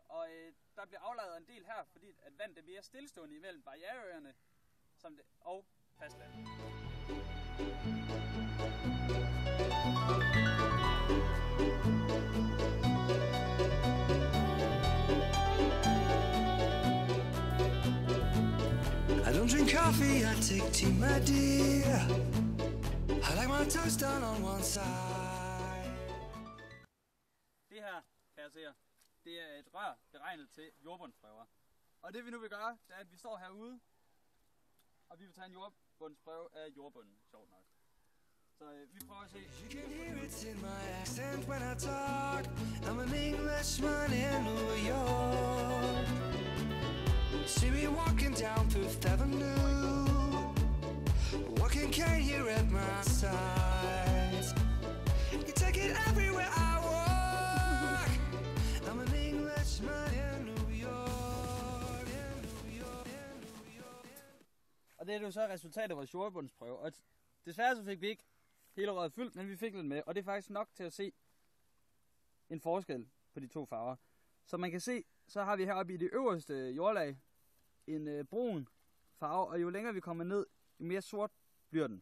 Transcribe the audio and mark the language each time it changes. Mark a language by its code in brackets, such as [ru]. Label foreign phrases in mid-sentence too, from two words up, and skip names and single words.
[da] Og der bliver aflejret en del her, fordi at vandet er mere stillestående imellem barriereøerne og fastlandet. [en] I don't drink coffee, I take tea, my dear. I like my toast done on one side. [da] Det her, kan jeg se her, det er et rør beregnet til jordbundsprøver. Og det vi nu vil gøre, det er, at vi står herude, og vi vil tage en jordbundsprøve af jordbunden, sjovt nok. Så vi prøver at se. [en] You can hear it in my accent when I talk. I'm an Englishman in New York. See me walking down Fifth Avenue, walking can you at my side. You take it everywhere I walk. I'm an Englishman in New York, in New York, in New York. [da] Og det er jo så resultatet af vores jordbundsprøve. Og desværre så fik vi ikke hele røret fyldt, men vi fik lidt med. Og det er faktisk nok til at se en forskel på de to farver. Som man kan se, så har vi heroppe i det øverste jordlag en brun farve, og jo længere vi kommer ned, jo mere sort bliver den.